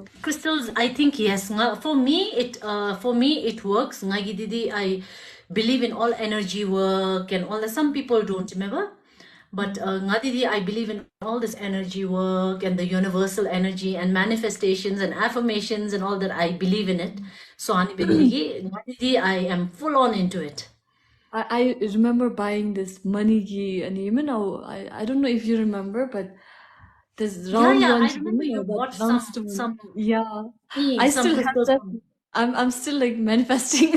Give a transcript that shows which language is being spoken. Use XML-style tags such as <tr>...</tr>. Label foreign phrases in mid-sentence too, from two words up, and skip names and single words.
<en>Crystals, I think yes. For me it works. Ngagi didi, I believe in all energy work and all that. Some people don't, remember? But nga didi, I believe in all this energy work and the universal energy and manifestations and affirmations and all that. I believe in it. So ani bidigi, nga didi, I am full on into it. I remember buying this money ghee and even now I don't know if you remember, but this Yeah, round yeah. one, I remember you that bought round some stone. some Yeah, I some still have crystals that. from. I'm still like manifesting.</en>